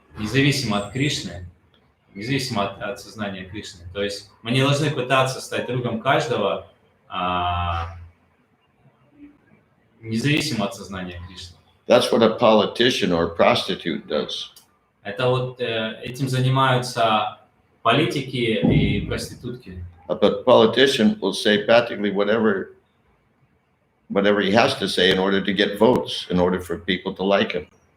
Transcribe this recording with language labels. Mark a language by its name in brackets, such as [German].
[Russian] Независимо от Кришны, независимо от сознания Кришны. То есть мы не должны пытаться стать другом каждого независимо от сознания Кришны. [English] That's what a politician or a prostitute does. [Russian] Это вот этим занимаются политики и проститутки. [English] But politician will say practically whatever he has to say in order to get votes, in order for people to like him.